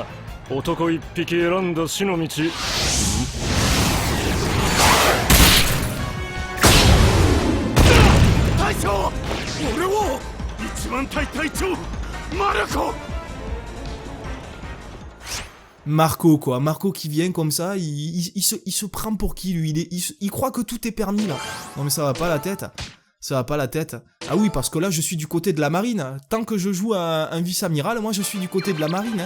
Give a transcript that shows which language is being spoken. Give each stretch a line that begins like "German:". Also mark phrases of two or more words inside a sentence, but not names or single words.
Japanese: 男一匹選んだ死の道。隊長、俺を一番隊隊長マルコ。
French: Marco quoi, Marco qui vient comme ça, il se prend pour qui lui, il croit que tout est permis là. Non mais ça va pas la tête, ça va pas la tête. Ah oui, parce que là, je suis du côté de la marine. Tant que je joue un vice-amiral, moi, je suis du côté de la marine.